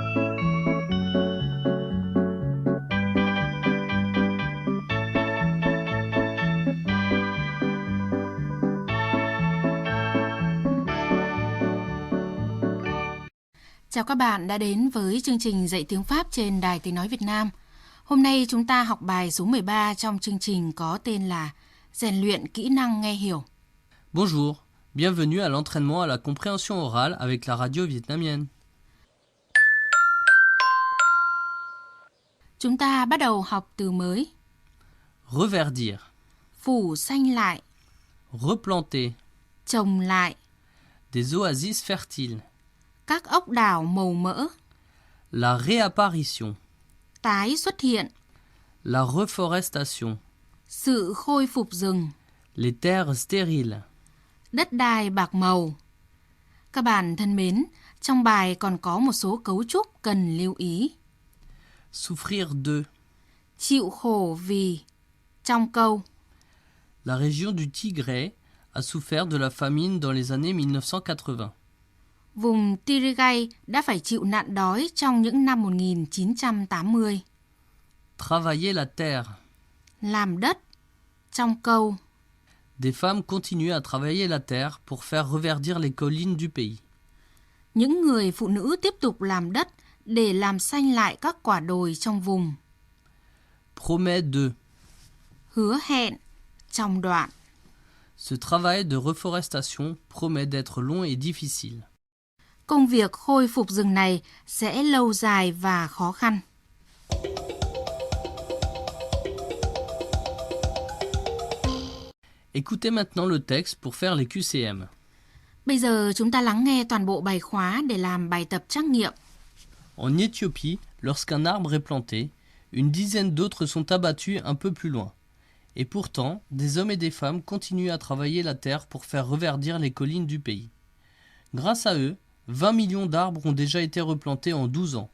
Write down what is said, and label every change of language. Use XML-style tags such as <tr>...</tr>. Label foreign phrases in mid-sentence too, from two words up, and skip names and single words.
<vi>Chào các bạn đã đến với chương trình dạy tiếng Pháp trên Đài Tiếng Nói Việt Nam. Hôm nay chúng ta học bài số 13 trong chương trình có tên là Rèn luyện kỹ năng nghe hiểu.</vi> <fr>Bonjour, bienvenue à l'entraînement à la compréhension orale avec la radio vietnamienne.</fr> <vi>Chúng ta bắt đầu học từ mới.</vi> <fr>Reverdir,</fr> <vi>Phủ xanh lại,</vi> <fr>replanter,</fr> <vi>trồng lại,</vi> <fr>des oasis fertiles,</fr> <vi>các ốc đảo màu mỡ,</vi> <fr>la réapparition,</fr> <vi>tái xuất hiện,</vi> <fr>la reforestation,</fr> <vi>sự khôi phục rừng,</vi> <fr>les terres stériles.</fr> <vi>đất đai bạc màu. Các bạn thân mến, trong bài còn có một số cấu trúc cần lưu ý.</vi> <fr>Souffrir de,</fr> <vi>Chịu khổ vì. Trong câu,</vi> <fr>la région du Tigray a souffert de la famine dans les années 1980.</fr> <vi>vùng Tigray đã phải chịu nạn đói trong những năm 1980.</vi> <fr>Travailler la terre,</fr> <vi>Làm đất. Trong câu,</vi> <fr>des femmes continuent à travailler la terre pour faire reverdir les collines du pays.</fr> <vi>những người phụ nữ tiếp tục làm đất để làm xanh lại các quả đồi trong vùng.</vi> <fr>Promet de,</fr> <vi>Hứa hẹn. Trong đoạn,</vi> <fr>ce travail de reforestation promet d'être long et difficile.</fr> <vi>công việc khôi phục rừng này sẽ lâu dài và khó khăn.</vi> <fr>Écoutez maintenant le texte pour faire les QCM.</fr> <vi>Bây giờ chúng ta lắng nghe toàn bộ bài khóa để làm bài tập trắc nghiệm.</vi> <fr>En Éthiopie, lorsqu'un arbre est planté, une dizaine d'autres sont abattus un peu plus loin. Et pourtant, des hommes et des femmes continuent à travailler la terre pour faire reverdir les collines du pays. Grâce à eux, 20 millions d'arbres ont déjà été replantés en 12 ans.</fr>